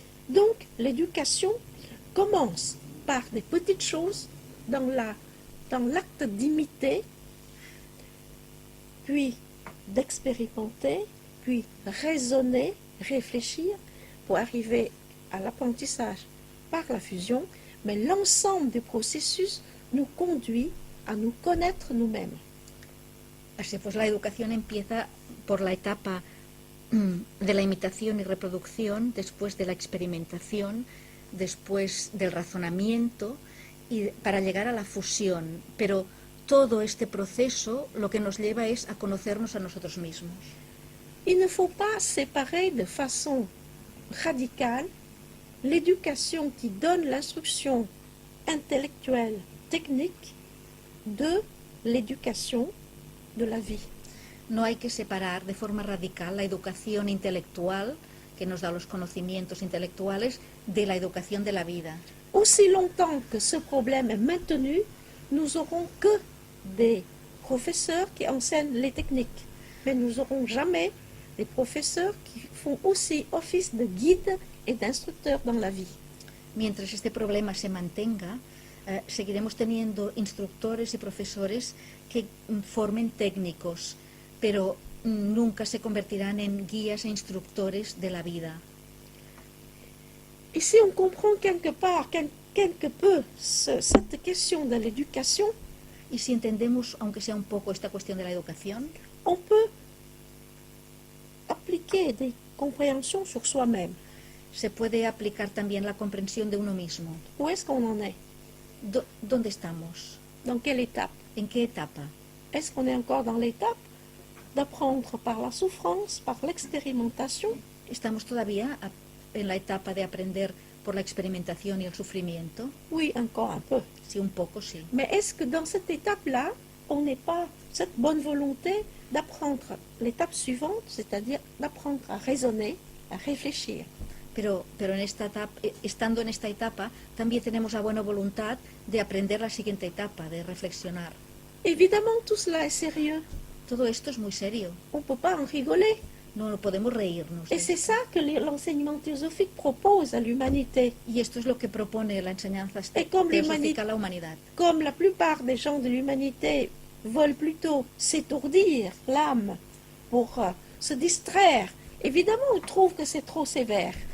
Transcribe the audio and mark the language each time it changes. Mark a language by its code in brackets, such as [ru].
[fr] Donc, l'éducation commence par des petites choses dans l'acte d'imiter, puis d'expérimenter, puis raisonner, réfléchir pour arriver à l'apprentissage par la fusion, mais l'ensemble des processus nous conduit à nous connaître nous-mêmes. [es] Así pues, la educación empieza por la etapa de la imitación y reproducción, después de la experimentación, después del razonamiento y para llegar a la fusión. Pero todo este proceso lo que nos lleva es a conocernos a nosotros mismos. [fr] Il ne faut pas séparer de façon radicale l'éducation qui donne l'instruction intellectuelle, technique, de l'éducation de la vie. [es] No hay que separar de forma radical la educación intelectual, que nos da los conocimientos intelectuales, de la educación de la vida. [fr] Aussi longtemps que ce problème est maintenu, nous aurons que des professeurs qui enseignent les techniques, mais nous n'aurons jamais des professeurs qui font aussi office de guide et d'instructeur dans la vie. [es] Mientras este problema se mantenga, seguiremos teniendo instructores y profesores que formen técnicos, pero nunca se convertirán en guías e instructores de la vida. [fr] Et si on comprend quelque part, quelque peu, cette question de l'éducation, [es] Y si entendemos, aunque sea un poco, esta cuestión de la educación, [fr] on peut appliquer des compréhensions sur soi-même. [es] se puede aplicar también la comprensión de uno mismo. [fr] Où est-ce qu'on en est? [es] ¿Dónde estamos? [fr] Dans quelle étape? [es] ¿En qué etapa? [fr] Est-ce qu'on est encore dans l'étape d'apprendre par la souffrance, par l'expérimentation? [es] ¿Estamos todavía en la etapa de aprender por la experimentación y el sufrimiento? [fr] Oui, encore un peu. [es] Sí, un poco sí. [fr] Mais est-ce que dans cette étape-là, on n'est pas cette bonne volonté d'apprendre l'étape suivante, c'est-à-dire d'apprendre à raisonner, à réfléchir? [es] Pero en esta etapa, estando en esta etapa, también tenemos la buena voluntad de aprender la siguiente etapa, de reflexionar. [fr] Évidemment, tout cela est sérieux. [es] Todo esto es muy serio. [fr] On ne peut pas en rigoler. [es] No podemos reírnos. [fr] Et c'est ça que l'enseignement théosophique propose à l'humanité. [es] Y esto es lo que propone la enseñanza [fr] Et comme [es] teosófica a la humanidad. [fr] Comme la plupart des gens de l'humanité veulent plutôt s'étourdir l'âme pour se distraire, évidemment, ils trouvent que c'est trop sévère.